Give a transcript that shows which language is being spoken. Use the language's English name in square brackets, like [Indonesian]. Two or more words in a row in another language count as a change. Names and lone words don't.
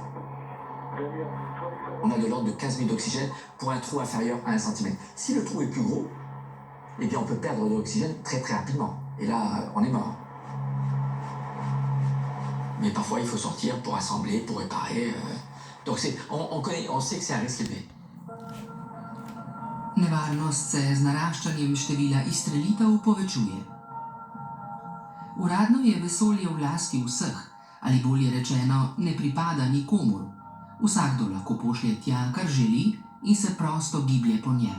[French] On a de l'ordre de 15 000 d'oxygène pour un trou inférieur à 1 cm. Si le trou est plus gros, eh bien on peut perdre de l'oxygène très très rapidement. Et là, on est mort. Mais parfois, il faut sortir pour assembler, pour réparer. Donc on sait que c'est un risque élevé. [Slovenian] Nevarnost se z naraščanjem števila izstrelitev povečuje. Uradno je vesolje v lasti vseh, ali bolje rečeno, ne pripada nikomur. Vsakdo lahko pošlje tja, kar želi in se prosto giblje po njem.